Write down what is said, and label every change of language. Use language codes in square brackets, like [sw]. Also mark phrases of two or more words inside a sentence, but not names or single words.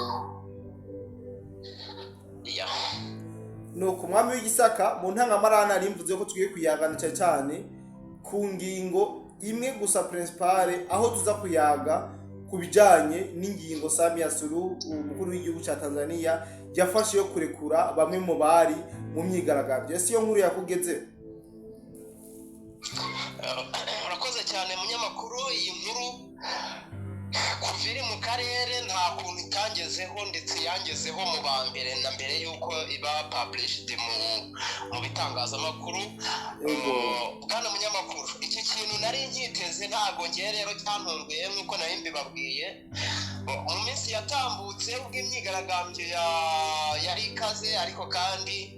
[rw] ya nuko mwami w'Igisaka mu ntangamarana rimvuze ko tugiye kuyagana cyane ku ngingo imwe gusa principale aho tuza kuyaga kubijanye n'ingingo Samia Suluhu umukuru w'igihugu cya Tanzania yafashe yo kurekura bamwe mu bari mu myigaragambyo ese iyo nkuru yakugeze urakoze cyane munyamakuru iyi nkuru kuviri mu karere nta kuntu itangezeho ndetse yangezeho mu bambere na mbere yuko iba published mu bitangazamakuru bwana munyamakuru iki kintu nari nkiteze ntago ngiye rero cyantunguye nkuko nari mbibabwiye mu minsi yatambutse ubw'imyigaragambyo yari ikaze ariko kandi